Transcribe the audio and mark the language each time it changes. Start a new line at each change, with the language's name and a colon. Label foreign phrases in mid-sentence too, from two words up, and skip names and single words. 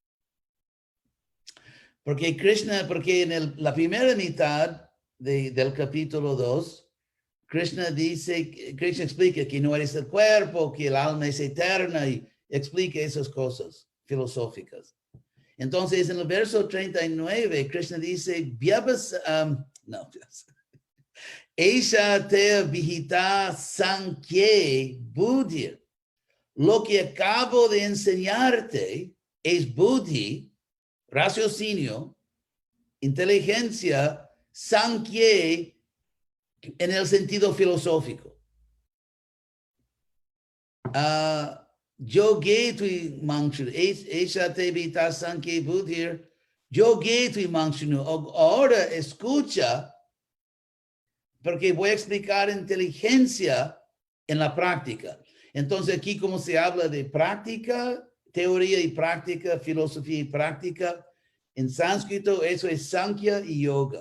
Spanish: Porque en la primera mitad del capítulo 2, Krishna explica que no eres el cuerpo, que el alma es eterna y explica esas cosas filosóficas. Entonces, en el verso 39, Krishna dice,
Sanskrit: Esha te vihita sankhye buddhi.
Spanish: Lo que acabo de enseñarte es buddhi, raciocinio, inteligencia, sankhye, en el sentido filosófico.
Sanskrit: Yoge tui mangshunu, esha te vihita sankhye buddhi, yoge tui mangshunu.
Spanish: Ahora escucha, porque voy a explicar inteligencia en la práctica. Entonces aquí como se habla de práctica, teoría y práctica, filosofía y práctica, en sánscrito eso es Sankhya y Yoga.